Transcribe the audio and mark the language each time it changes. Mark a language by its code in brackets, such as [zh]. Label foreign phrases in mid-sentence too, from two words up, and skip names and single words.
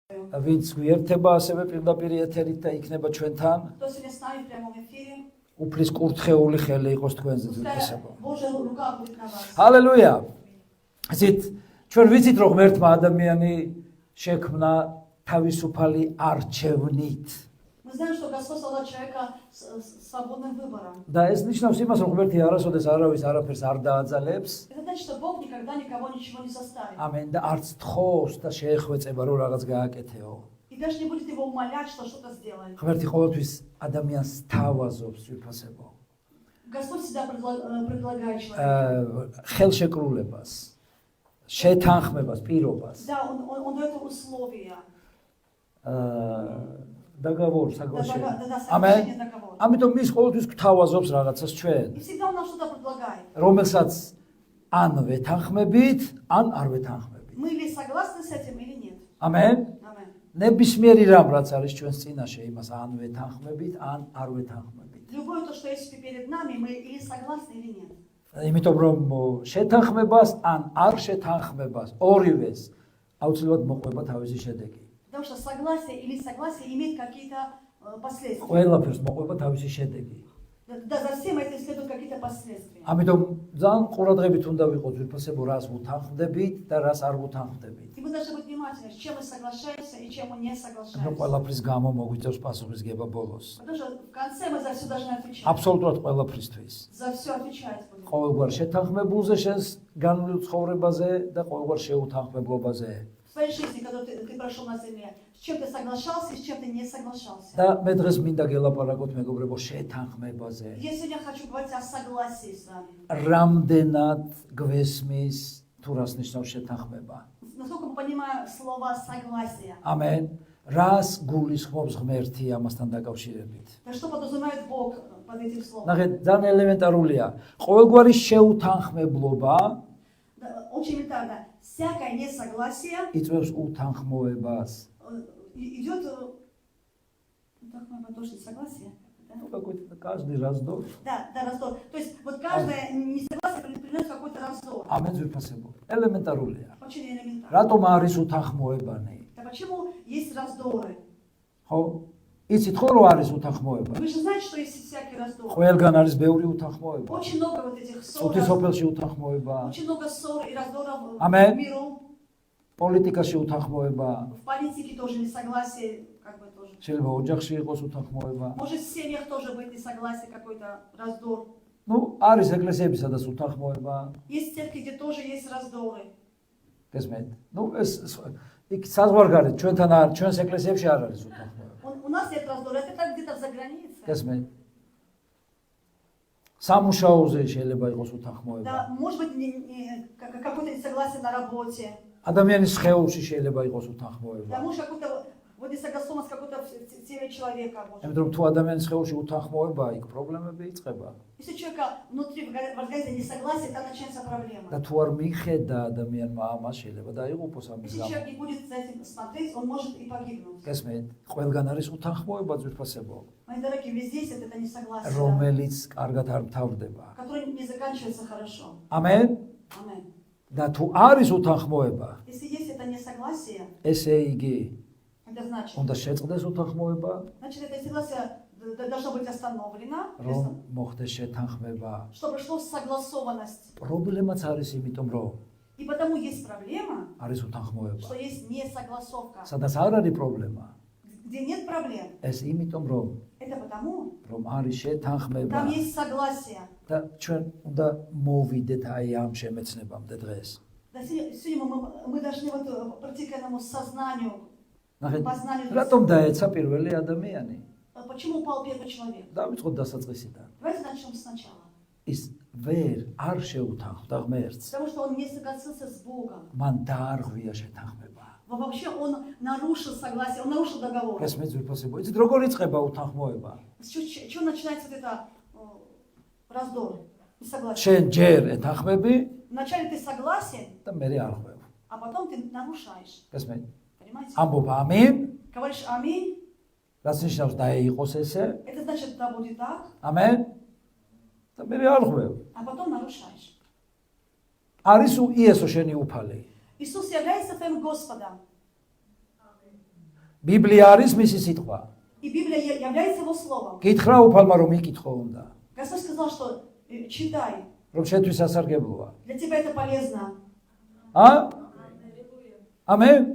[ka] ვინც გვიერთება ასევე პირდაპირ ეთერით და იქნება ჩვენთან, [ru] кто сегодня с нами в прямом эфире. [ka] უფლის კურთხეული ხელი იყოს თქვენზე ძვირფასებო. [ru] Божья рука будет на вас. [ka] ჰალელუია. ისეთ ჩვენ ვიცით რომ ღმერთმა ადამიანი შექმნა თავისუფალი არჩევნით. [ru] Мы знаем, что Господь создал человека с свободным выбором. [ka] და ეს ნიშნავს იმას, რომ ღმერთი არასოდეს არავის არაფერს არ დააძალებს. [ru] Это значит, что Бог никогда никого ничего не заставит. [ka] ამენ და არც თხოვს და შეეხვეწება რომ რაღაც გააკეთეო. [ru] И даже не будет его умолять, что что-то сделает. [ka] ღმერთი ყოველთვის ადამიანს თავაზობს ძვირფასებო. [ru] Господь всегда предлагает человеку. [ka] ხელშეკრულებას, შეთანხმებას, პირობას. [ru] Да, он дает условия. Договор, соглашение. Да, соглашение, договор. [ka] ამიტომ ის ყოველთვის გვთავაზობს რაღაცას ჩვენ. [ru] И всегда он нам что-то предлагает. [ka] რომელსაც ან ვეთანხმებით, ან არ ვეთანხმებით. [ru] Мы ли согласны с этим или нет? [ka] ამენ. [ru] Амен. [ka] ნებისმიერი რამ რაც არის ჩვენს წინაშე, იმას ან ვეთანხმებით, ან არ ვეთანხმებით. [ru] Любое то, что есть перед нами, мы или согласны или нет. [ka] იმიტომ რომ შეთანხმებას ან არ შეთანხმებას ორივეს აუცილებლად მოყვება თავისი შედეგი. [ru] Потому что согласие или согласие имеет какие-то последствия. [ka] ყველაფერს მოყვება თავისი შედეგი. [ru] Да, за всем этим следуют какие-то последствия. [ka] ამიტომ ძალიან ყურადღებით უნდა ვიყოთ ძვირფასებო, რას ვუთანხმდებით და რას არ ვუთანხმდებით. [ru] И мы должны быть внимательны, с чем мы соглашаемся и чем мы не [ka] რომ [ru] соглашаемся. [ka] ყველაფრის გამო მოგვიწევს პასუხისგება ბოლოს. [ru] Потому что в конце мы за все должны отвечать. [ka] აბსოლუტურად ყველაფრისთვის. [ru] За все отвечать будем. [ka] ყოველგვარ შეთანხმებულზე, შენს განვლილ ცხოვრებაზე და ყოველგვარ შეუთანხმებლობაზე. [ru] В своей жизни, когда ты прошел на земле, с чем ты соглашался и с чем ты не соглашался. [ka] და მე დღეს მინდა გელაპარაკოთ მეგობრებო შეთანხმებაზე. [ru] Я сегодня хочу говорить о согласии с вами. [ka] რამდენად გვესმის თუ რას ნიშნავს შეთანხმება? [ru] Насколько мы понимаем слово согласие. [ka] ამენ. რას გულისხმობს ღმერთი ამასთან დაკავშირებით? [ru] Да что подразумевает Бог под этим словом? [ka] ნახეთ, ძალიან ელემენტარულია. ყოველგვარი შეუთანხმებლობა [ru] Да, очень элементарно. Всякое несогласие [ka] იწვევს უთანხმოებას. [ru] идет... Так, мы тоже согласие. Да? Ну, какой-то каждый раздор. Да, раздор. То есть вот каждое несогласие приносит какой-то раздор. [ka] ამენ ძვირფასებო. ელემენტარულია. [ru] Очень элементарно. [ka] რატომ არის უთანხმოებანი? [ru] Да почему есть раздоры? [ka] ხო? იცით ხო რომ არის უთანხმოება? [ru] Вы же знаете, что есть всякий раздор. [ka] ყველგან არის ბევრი უთანხმოება. [ru] Очень много вот этих ссор. [ka] წუთის ოფელში უთანხმოება, [ru] Очень много ссор и раздоров Амен. в миру. [ka] პოლიტიკაში უთანხმოება, [ru] В политике тоже несогласие, как бы тоже. შეიძლება ოჯახში იყოს უთანხმოება. Может в семьях тоже быть несогласие, какой-то раздор. ну, [ka] არის ეკლესიები, სადაც უთანხმოება. [ru] Есть церкви, где тоже есть раздоры. [ka] გესმენთ? ну, ეს იქ საზღვარგარეთ, ჩვენთან არ, ჩვენს ეკლესიებში არ არის უთანხმოება. [ru] У нас нет раздора, это так где-то за границей. [ka] გესმენთ? სამუშაოზე შეიძლება იყოს უთანხმოება. [ru] Да, может быть, какое-то несогласие на работе. [ka] ადამიანის სხეულში შეიძლება იყოს უთანხმოება. [ru] Да, может, какой-то вот несогласованность какой-то в теле человека. Может. [ka] იმიტომ რომ თუ ადამიანის სხეულში უთანხმოება, იქ პრობლემები იწყება. [ru] Если у человека внутри в организме несогласие, там начинается проблема. [ka] და თუ არ მიხედა ადამიანმა ამას, შეიძლება დაიღუპოს ამის [ru] Если [ka] გამო. [ru] человек не будет за этим смотреть, он может и погибнуть. [ka] გესმენთ? ყველგან არის უთანხმოება ძვირფასებო, [ru] Мои дорогие, везде есть это несогласие, [ka] რომელიც კარგად არ მთავრდება. [ru] которое не заканчивается хорошо. [ka] ამენ? [ru] Амен. [ka] და თუ არის უთანხმოება, [ru] Если есть это несогласие, [ka] ესე იგი [ru] это значит, [ka] უნდა შეწყდეს უთანხმოება, [ru] значит, это несогласие должно быть остановлено, [ka] რომ მოხდეს შეთანხმება. [ru] чтобы шла согласованность. [ka] პრობლემაც არის იმიტომ, რომ [ru] И потому есть проблема, [ka] არის უთანხმოება. [ru] что есть несогласовка. [ka] სადაც არ არის პრობლემა, [ru] Где нет проблем, [ka] ეს იმიტომ, რომ [ru] это потому, [ka] არის შეთანხმება. [ru] там есть согласие. [ka] და ჩვენ უნდა მოვიდეთ აი ამ შემეცნებამდე დღეს. [ru] Да, сегодня мы должны вот прийти к этому сознанию, [ka] ნახეთ, [ru] познанию. [ka] რატომ დაეცა პირველი ადამიანი? [ru] Почему упал первый человек? [ka] დავიწყოთ დასაწყისიდან. [ru] Давайте начнем сначала. [ka] ის ვერ არ შეუთანხმდა ღმერთს. [ru] Потому что он не согласился с Богом. [ka] მან დაარღვია შეთანხმება. [ru] Вообще он нарушил согласие, он нарушил договор. [ka] ეს მე ძვირფასებო. იცით როგორ იწყება უთანხმოება? [ru] С чего начинается вот это раздор, несогласие? [ka] შენ ჯერ ეთანხმები [ru] Вначале ты согласен, [ka] და მე არ ხვევ. [ru] а потом ты нарушаешь. [ka] გესმენ? [ru] Понимаете? [ka] ამბობ ამინ, [ru] Говоришь аминь, [ka] რაც ნიშნავს დაეიყოს ესე. [ru] это значит, да будет так, [ka] ამენ. და მე არ ხვევ. [ru] а потом нарушаешь. [ka] არის იესო შენი უფალი. [ru] Иисус является твоим Господом. [ka] ბიბლია არის მისი სიტყვა. [ru] И Библия является его словом. [ka] გითხრა უფალმა რომ იკითხო უნდა. [ru] Господь сказал, что читай, [ka] რომ შეთვის ასარგებლოა. [ru] для тебя это полезно. [ka] ამენ?